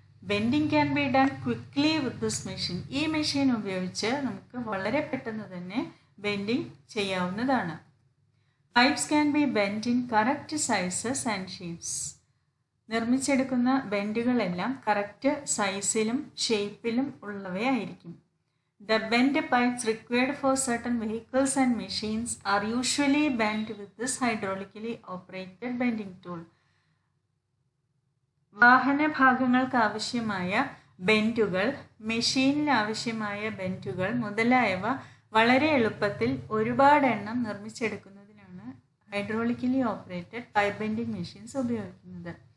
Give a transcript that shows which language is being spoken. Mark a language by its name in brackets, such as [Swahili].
[English] Bending can be done quickly with this machine. [Malayalam] ഈ machine ഉപയോഗിച്ച് നമുക്ക് വളരെ പെട്ടെന്ന് തന്നെ ബെൻഡിങ് ചെയ്യാവുന്നതാണ്. [English] Pipes can be bend in correct sizes and shapes. [Malayalam] നിർമ്മിച്ചെടുക്കുന്ന ബെൻഡുകളെല്ലാം correct സൈസിലും ഷേപ്പിലും ഉള്ളവയായിരിക്കും. [English] The bent pipes required for certain vehicles and machines are usually bent with this hydraulically operated bending tool. [Malayalam] വാഹന ഭാഗങ്ങൾക്ക് ആവശ്യമായ ബെൻഡുകൾ, മെഷീനിന് ആവശ്യമായ ബെൻഡുകൾ മുതലായവ വളരെ എളുപ്പത്തിൽ ഒരുപാട് എണ്ണം നിർമ്മിച്ചെടുക്കുന്നതിനാണ് hydraulically operated pipe bending machines ഉപയോഗിക്കുന്നത്.